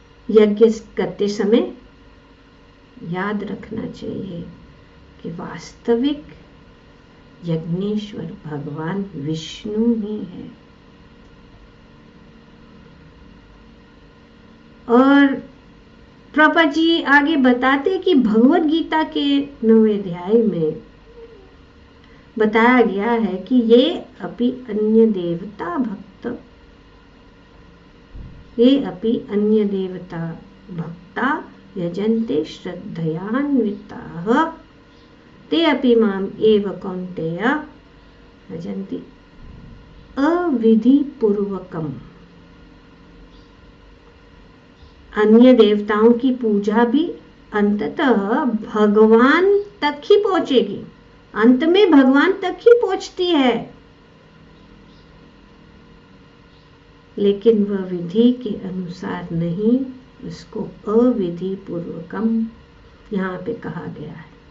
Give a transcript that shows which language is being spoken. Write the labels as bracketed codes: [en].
[hi] यज्ञ करते समय याद रखना चाहिए कि वास्तविक यज्ञेश्वर भगवान विष्णु ही है। और प्रभुपाद जी आगे बताते कि भगवद गीता के 9वें अध्याय में बताया गया है कि [sa] ये अपि अन्य देवता भक्ता यजन्ते श्रद्धयान्विताः ते अपि माम् एव कौन्तेय भजन्ति अविधिपूर्वकम्। [hi] अन्य देवताओं की पूजा भी अंततः भगवान तक ही पहुंचेगी, अंत में भगवान तक ही पहुंचती है, लेकिन वह विधि के अनुसार नहीं, उसको अविधि पूर्वकम यहाँ पे कहा गया है।